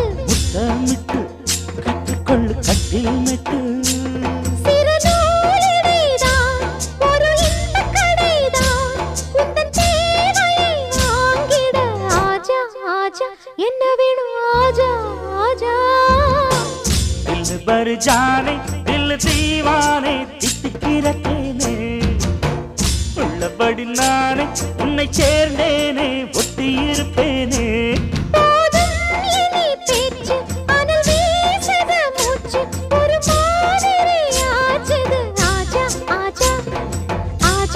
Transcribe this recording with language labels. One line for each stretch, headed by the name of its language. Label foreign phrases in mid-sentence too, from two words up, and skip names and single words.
Tamil: முத்தமிட்டு கற்றுக்கொள்ளு கட்டில் மெட்டு சிறு நூலிழைதான் ஒரு இன்பக் கடைதான் உந்தன் தேவையை வாங்கிட
Hindi: आजा आजा
Tamil: என்ன வேணும்
Hindi: आजा आजा दिल भर जाने दिल दीवाने
Tamil: தித்திக்கிற தேனே உள்ளபடி நானே உன்னை சேர்ந்தேனே ஒட்டியிருப்பேனே போதும் இனி பேச்சு அனல் வீசுது மூச்சு ஒரு மாதிரி ஆச்சுது
Hindi: आजा आजा